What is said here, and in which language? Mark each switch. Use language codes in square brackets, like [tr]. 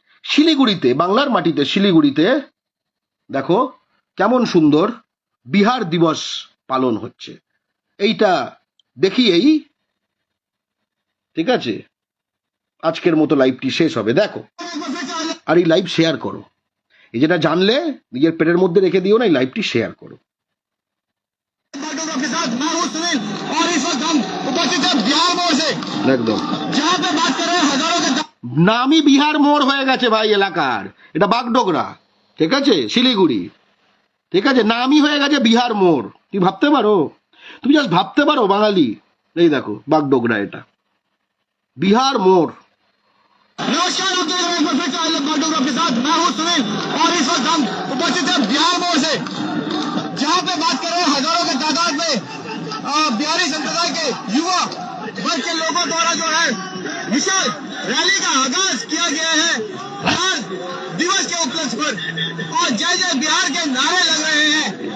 [bn] শিলিগুড়িতে, বাংলার মাটিতে শিলিগুড়িতে দেখো কেমন সুন্দর বিহার দিবস পালন হচ্ছে। এইটা দেখিয়েই, ঠিক আছে, আজকের মতো লাইভটি শেষ হবে। দেখো, আর এই লাইভ শেয়ার করো, এই যেটা জানলে নিজের পেটের মধ্যে রেখে দিও না, এই লাইভটি শেয়ার করো। [hi] के साथ मैं हूं सुनील और इस वक्त हम उपस्थित हैं बिहार मोड़ से, [bn] একদম [hi] जहां पे बात कर रहे हैं हजारों के [bn] নামই বিহার মোড় হয়ে গেছে ভাই এলাকার। এটা বাগডোগরা, ঠিক আছে, শিলিগুড়ি, ঠিক আছে, নামই হয়ে গেছে বিহার মোড়। তুমি ভাবতে পারো, তুমি জাস্ট ভাবতে পারো বাঙালি। এই দেখো বাগডোগরা, এটা বিহার মোড়। [hi] नमस्कार, आप देख रहे हैं एक बार फिर से आई लव बागडोगरा के साथ मैं हूं सुनील और इस वक्त हम उपस्थित हैं बिहार मोड़ से, जहां पे बात कर रहे हैं हजारों के तादाद में बिहारी संप्रदाय के युवा वर्ग के लोगों द्वारा जो है विशाल रैली का आगाज किया गया है बिहार दिवस के उपलक्ष्य पर, और जय जय बिहार के नारे लग रहे हैं।